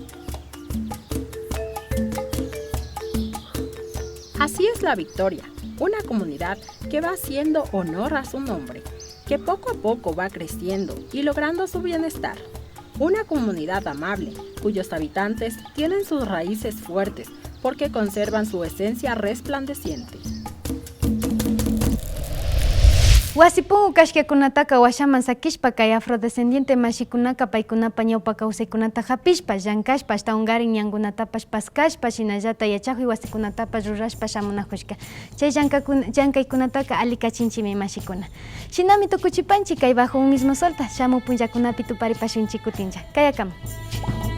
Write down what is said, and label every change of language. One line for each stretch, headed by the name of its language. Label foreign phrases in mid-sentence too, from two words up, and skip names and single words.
Spanish: Así es La Victoria, una comunidad que va haciendo honor a su nombre, que poco a poco va creciendo y logrando su bienestar. Una comunidad amable, cuyos habitantes tienen sus raíces fuertes porque conservan su esencia resplandeciente.
Quechua: Wasipungu kashkakunataka washaman sakishpa kay afrodescendiente mashikunaka paykunapa ñawpa kawsaykunata hapishpa, llankashpa hasta ungarin ñankunatapash paskashpa, shinallata yachakuy wasikunatapash rurashpa shamunakushka. Chay llankaykunataka alikachinchimi mashikuna. Shinami tukuchipanchik kay bajo un mismo solta, shamu punllakunapi tuparipashunchik kutinlla. Kayakama.